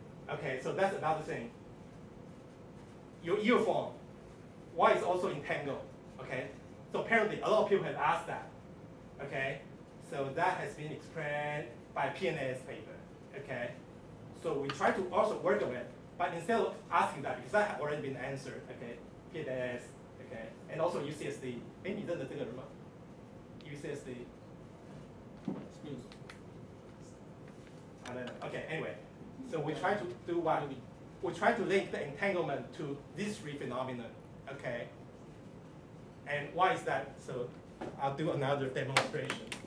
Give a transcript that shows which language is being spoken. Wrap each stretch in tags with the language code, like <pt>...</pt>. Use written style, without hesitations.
<en>Okay, so that's another thing. Your earphone, why is also entangled? Okay, so apparently a lot of people have asked that. Okay, so that has been explained by a PNAS paper. Okay, so we try to also work on it, but instead of asking that, because that had already been answered. Okay, PNAS. Okay, and also UCSD.</en> <zh>哎，你认得这个人吗 ？UCSD.</zh> <en>I don't know. Okay, anyway, so we try to do what? We try to link the entanglement to these three phenomena. Okay. And why is that? So I'll do another demonstration.</en>